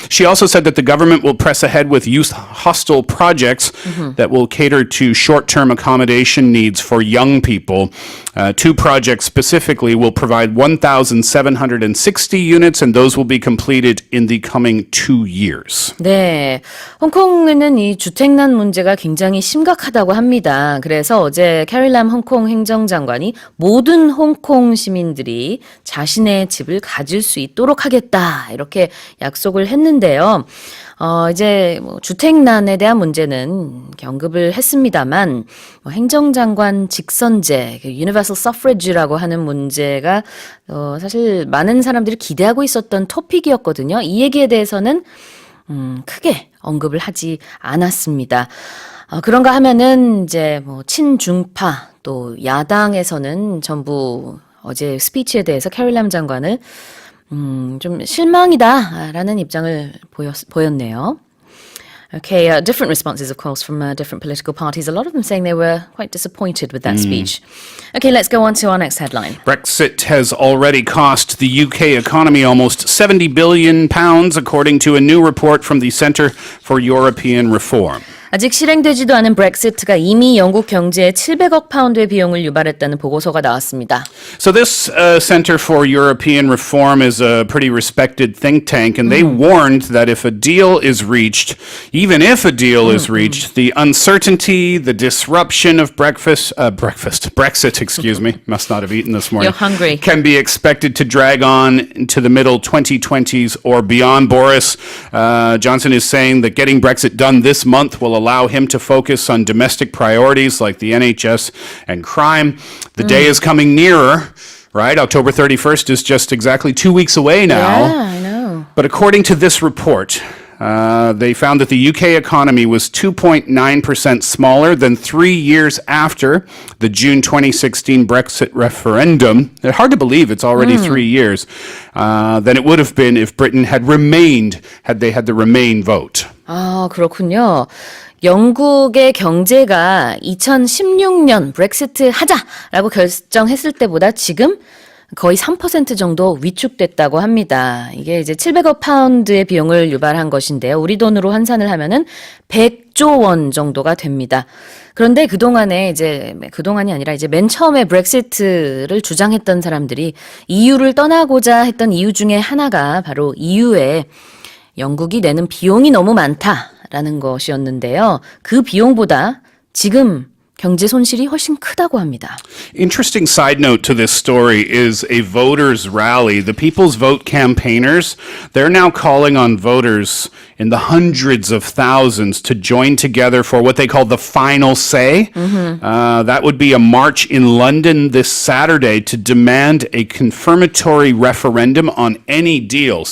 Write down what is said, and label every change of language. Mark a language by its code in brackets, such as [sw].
[en] She also said that the government will press ahead with youth hostel projects that will cater to short-term accommodation needs for young people. 2 projects specifically will provide 1,760 units, and those will be completed in the coming 2 years. [ko] 네, 홍콩에는 이 주택난 문제가 굉장히 심각하다고 합니다. 그래서 어제 캐리 람 홍콩 행정장관이 모든 홍콩 시민들이 자신의 집을 가질 수 있도록 하겠다, 이렇게 약속을 했는데요. 이제 주택난에 대한 문제는 언급을 했습니다만 행정장관 직선제, Universal Suffrage라고 하는 문제가 사실 많은 사람들이 기대하고 있었던 토픽이었거든요. 이 얘기에 대해서는 크게 언급을 하지 않았습니다. 그런가 하면은 이제 친중파 또 야당에서는 전부 어제 스피치에 대해서 캐리 람 장관을 좀 실망이다라는 입장을 보였네요. [en] Okay, different responses, of course, from different political parties. A lot of them saying they were quite disappointed with that speech. Okay, let's go on to our next headline. Brexit has already cost the UK economy almost £70 billion, according to a new report from the Centre for European Reform. [ko] 아직 실행되지도 않은 브렉시트가 이미 영국 경제에 700억 파운드의 비용을 유발했다는 보고서가 나왔습니다. [en] So this Center for European Reform is a pretty respected think tank, and they warned that if a deal is reached, even if a deal is reached, the uncertainty, the disruption of Brexit, excuse me, must not have eaten this morning. You're hungry. Can be expected to drag on into the middle 2020s or beyond. Boris Johnson is saying that getting Brexit done this month will allow him to focus on domestic priorities like the NHS and crime. The day is coming nearer, right? October 31st is just exactly 2 weeks away now. Yeah, I know. But according to this report, they found that the UK economy was 2.9% smaller than 3 years after the June 2016 Brexit referendum. It's hard to believe it's already 3 years than it would have been if Britain had they had the Remain vote. [ko] 아, 그렇군요. 영국의 경제가 2016년 브렉시트 하자라고 결정했을 때보다 지금 거의 3% 정도 위축됐다고 합니다. 이게 이제 700억 파운드의 비용을 유발한 것인데요. 우리 돈으로 환산을 하면은 100조 원 정도가 됩니다. 그런데 그동안이 아니라 이제 맨 처음에 브렉시트를 주장했던 사람들이 EU를 떠나고자 했던 이유 중에 하나가 바로 EU에 영국이 내는 비용이 너무 많다라는 것이었는데요. 그 비용보다 지금 경제 손실이 훨씬 크다고 합니다. [en] Interesting side note to this story is a voters' rally. The People's Vote campaigners, they're now calling on voters in the hundreds of thousands to join together for what they call the final say. That would be a march in London this Saturday to demand a confirmatory referendum on any deal.